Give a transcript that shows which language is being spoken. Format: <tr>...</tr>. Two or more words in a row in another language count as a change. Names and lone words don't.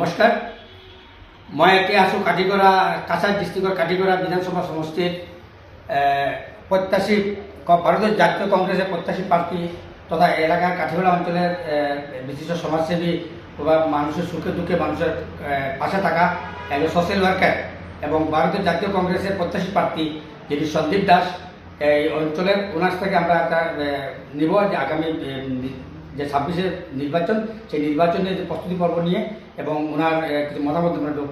<as>নমস্কাৰ। মই এতিয়া আছোঁ কাটিগড়া কাছাৰ ডিষ্ট্ৰিক্টৰ কাটিগড়া বিধানসভা সমষ্টিৰ প্রত্যাশী</as> <bn>ভারতের জাতীয় কংগ্রেসের প্রত্যাশী প্রার্থী তথা এলাকার কাঠিগড়া অঞ্চলের বিশিষ্ট সমাজসেবী বা মানুষের সুখে দুঃখে মানুষের পাশে থাকা একজন</bn> <en>social worker</en> <bn>এবং ভারতের জাতীয় কংগ্রেসের প্রত্যাশী প্রার্থী যিনি সন্দীপ দাস এই অঞ্চলের ওনার থেকে আমরা একটা নিব যে আগামী যে 26-এর নির্বাচন সেই নির্বাচনের যে প্রস্তুতি পর্ব নিয়ে এবং ওনার কিছু মতামত আমরা দেব।</bn>